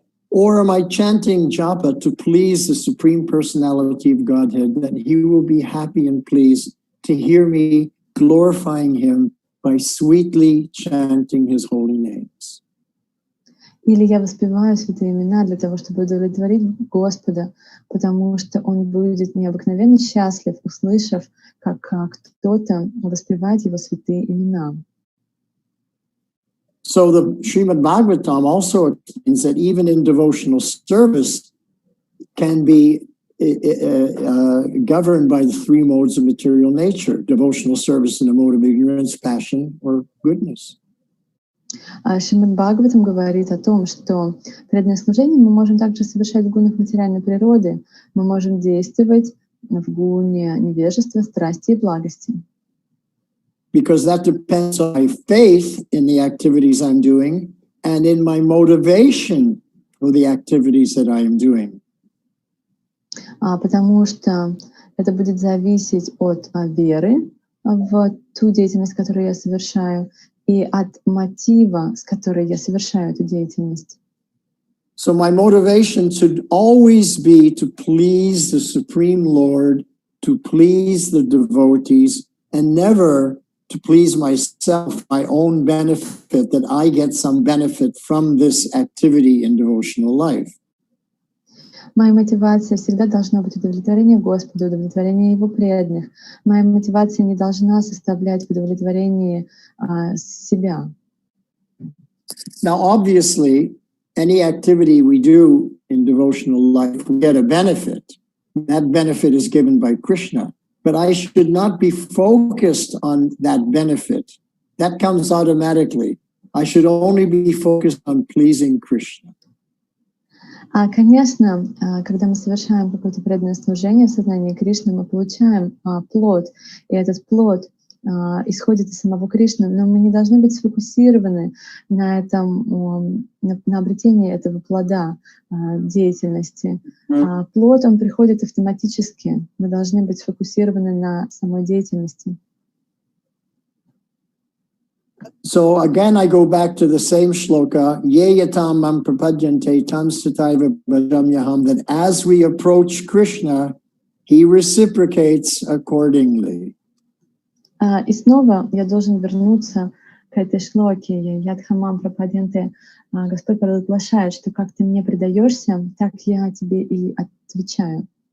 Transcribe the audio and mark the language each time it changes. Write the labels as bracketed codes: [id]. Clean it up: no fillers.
[en] Or am I chanting japa to please the Supreme Personality of Godhead, that He will be happy and pleased to hear me glorifying Him by sweetly chanting His holy names? [ru] Или я воспеваю святые имена для того, чтобы удовлетворить Господа, потому что Он будет необыкновенно счастлив, услышав, как кто-то воспевает Его святые имена. [en] So the Srimad Bhagavatam also explains that even in devotional service can be governed by the three modes of material nature: devotional service in a mode of ignorance, passion, or goodness. [ru] Шримад Бхагаватам говорит о том, что преданное служение мы можем также совершать в гунах материальной природы. Мы можем действовать в гуне невежества, страсти и благости. [en] Because that depends on my faith in the activities I'm doing and in my motivation for the activities that I am doing. [ru] Потому что это будет зависеть от веры в ту деятельность, которую я совершаю, и от мотива, с которой я совершаю эту деятельность. [en] So my motivation should always be to please the Supreme Lord, to please the devotees, and never to please myself, my own benefit, that I get some benefit from this activity in devotional life. [ru] Моя мотивация всегда должна быть удовлетворение Господа, удовлетворение Его преданных. Моя мотивация не должна составлять удовлетворение себя. [en] Now, obviously, any activity we do in devotional life, we get a benefit. That benefit is given by Krishna. But I should not be focused on that benefit. That comes automatically. I should only be focused on pleasing Krishna. [ru] Конечно, когда мы совершаем какое-то преданное служение в сознании Кришны, мы получаем плод, и этот плод исходит из самого Кришны, но мы не должны быть сфокусированы на этом, на обретении этого плода деятельности. Плод, он приходит автоматически. Мы должны быть сфокусированы на самой деятельности. [en] So again, I go back to the same shloka, [sa] ye yatam mam prapadyante tam sataiva bhajamyaham, [en] that as we approach Krishna, he reciprocates accordingly. [ru] И снова я должен вернуться к этой шлоке, [sa] ядхамам прападянте. [ru] Господь провозглашает, что как ты мне предаешься, так я тебе и отвечаю.